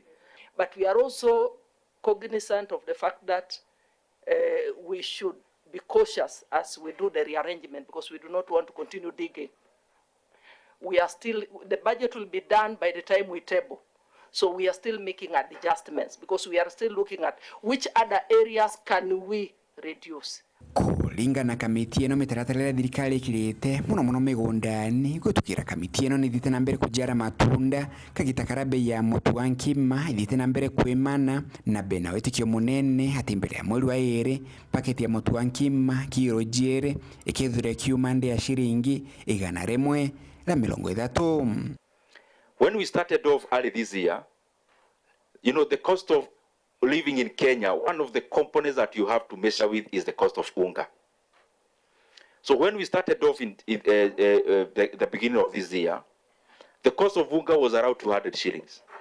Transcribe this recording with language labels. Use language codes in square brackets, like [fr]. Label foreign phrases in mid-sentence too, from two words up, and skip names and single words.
[en] But we are also cognizant of the fact that we should be cautious as we do the rearrangement, because we do not want to continue digging. We are still, the budget will be done by the time we table. So we are still making adjustments because we are still looking at which other areas can we reduce. [mer] Kulinga na kamiti eno mitaratara thirikari kirite muno migundani gutukira kamiti eno ni thite na mbere kujara matunda kagitakara bei ya mutu wa nkima thite na mbere kwimana na bena wetikio munene hati mbere ya mweri wa ere paketi ya mutu wa nkima kiro jere ikethura kiuma nde ya shiringi 130. [en] When we started off early this year, you know, the cost of living in Kenya, one of the components that you have to measure with is the cost of unga. So when we started off in the beginning of this year, the cost of unga was around 200 shillings.